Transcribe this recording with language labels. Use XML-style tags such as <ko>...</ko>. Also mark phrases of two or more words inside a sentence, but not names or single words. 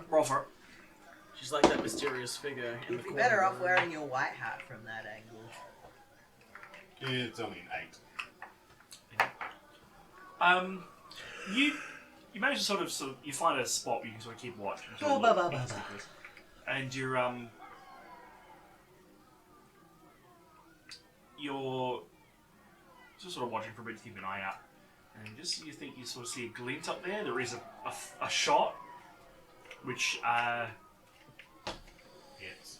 <en>Roll for it. She's like that mysterious figure in You'd the be corner. better off wearing your white hat from that angle. It's only an 8. You manage to sort of you find a spot where you can sort of keep watch. And, sort Oh, of ba, look ba, ba, into this. And you're just sort of watching for a bit to keep an eye out, and just you think you sort of see a glint up there. There is a shot, which Yes.</en>